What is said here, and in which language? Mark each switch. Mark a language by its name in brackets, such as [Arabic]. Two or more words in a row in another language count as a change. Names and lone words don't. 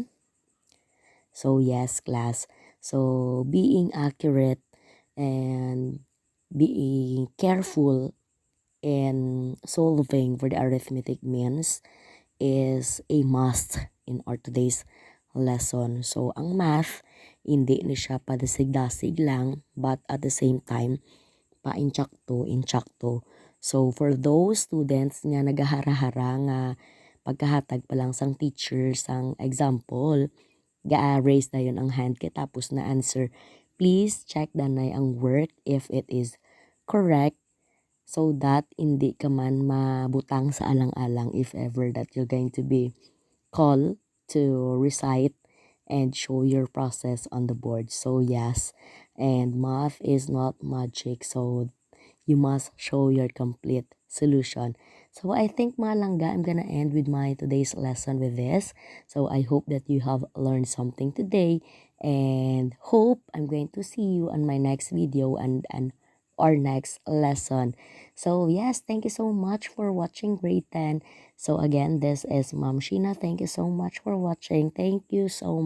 [English] So yes, class. So being accurate and being careful in solving for the arithmetic means is a must in our today's lesson. [Hiligaynon] So ang math, hindi ni siya padasig-dasig lang, [English] but at the same time, [Hiligaynon] pa-inchakto. So [English] for those students [Hiligaynon] nga nagahara-hara nga pagkahatag pa lang sang teacher sang example, ga-raise na yun ang hand kay tapos na answer. [English] Please check [Hiligaynon] danay ang [English] work if it is correct, so that [Hiligaynon] hindi ka man mabutang sa alang-alang [English] if ever that you're going to be called to recite and show your process on the board. So yes, and math is not magic, so you must show your complete solution. [Hiligaynon] So I think mga langga, [English] I'm gonna end with my today's lesson with this. So I hope that you have learned something today, and hope I'm going to see you on my next video and our next lesson. So yes, thank you so much for watching grade 10. So again, this is Ma'am Sheena. Thank you so much for watching.